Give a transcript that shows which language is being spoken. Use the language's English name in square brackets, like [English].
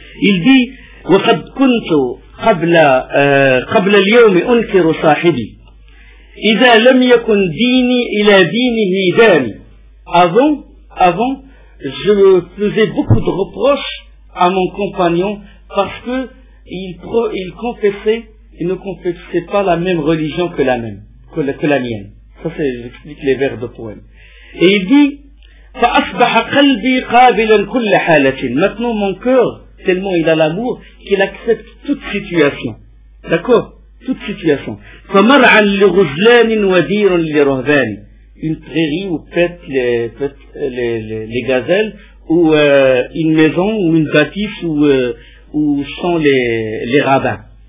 [French] Il dit, [Arabic] وَقَدْ كُنْتُ قَبْلَ الْيَوْمِ أُنْكِرُ صَاحِبِي إِذَا لَمْ يَكُنْ دِينِي إِلَى دِينِهِ دَانِ. [French] Avant, je faisais beaucoup de reproches à mon compagnon parce que il confessait, il ne confessait pas la même religion que la mienne. Ça c'est, j'explique les vers de poème. Et il dit, [Arabic] فَأَصْبَحَ قَلْبِي قَابِلًا كُلَّ حَالَةٍ. [French] Maintenant mon cœur, tellement il a l'amour, qu'il accepte toute situation. D'accord? Toute situation. [Arabic] فَمَرْعًا لِغُزْلَانٍ وَدِيرٌ لِرَهْبَانٍ. [French] Une prairie où pètent les gazelles, ou une maison, ou une bâtisse, où sont les rabbins.